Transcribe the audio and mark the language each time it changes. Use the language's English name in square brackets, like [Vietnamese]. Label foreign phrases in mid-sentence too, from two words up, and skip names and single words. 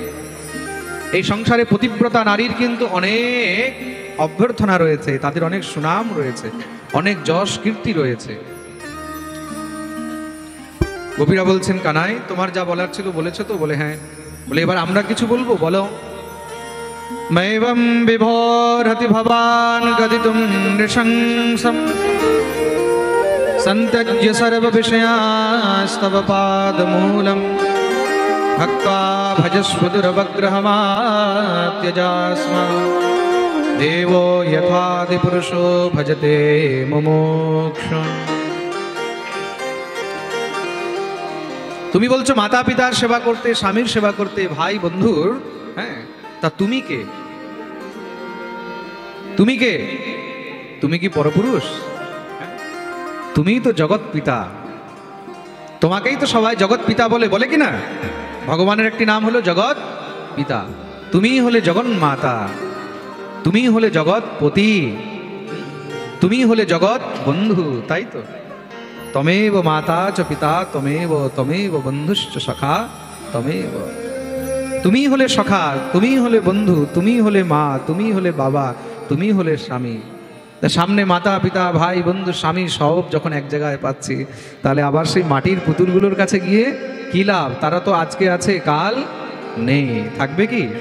[Bangla] এই সংসারে পতিব্রতা নারীর কিন্তু অনেক অভ্যর্থনা রয়েছে, তাদের অনেক সুনাম রয়েছে, অনেক যশ কীর্তি রয়েছে। গোপীরা বলছেন, কানাই তোমার যা বলার ছিল বলেছো তো? বলে হ্যাঁ। বলে এবার আমরা কিছু বলবো, বলো। [Sanskrit] मैवं विभोरति भवान् गदितुं नृशंसं सन्त्यज्य सर्वविषयास्तव पादमूलं ভক্ত্বা ভজস্ব দুরবগ্রহমাত্যজাস্মা দেবো যথাদি পুরুষো ভজতে মুমুক্ষুম। [Bangla] তুমি বলছো মাতা পিতার সেবা করতে, স্বামীর সেবা করতে, ভাই বন্ধুর, হ্যাঁ, তা তুমি কে? তুমি কে? তুমি কি পরপুরুষ? তুমিই তো জগৎ পিতা, তোমাকেই তো সবাই জগৎ পিতা বলে, বলে কি না? ভগবানের একটি নাম হলো জগৎ পিতা। তুমিই হলে জগন্মাতা, তুমিই হলে জগৎ পতি, তুমিই হলে জগৎ বন্ধু, তাই তো? [Sanskrit] তমেব মাতা চ পিতা তমেব, তমেব বন্ধুশ্চ সখা তমেব। [Bangla] তুমিই হলে সখা, তুমিই হলে বন্ধু, তুমিই হলে মা, তুমিই হলে বাবা, তুমিই হলে স্বামী। তা সামনে মাতা পিতা ভাই বন্ধু স্বামী সব যখন এক জায়গায় পাচ্ছি, তাহলে আবার সেই মাটির পুতুলগুলোর কাছে গিয়ে কি লাভ? তারা তো আজকে আছে, কাল নেই, থাকবে কি?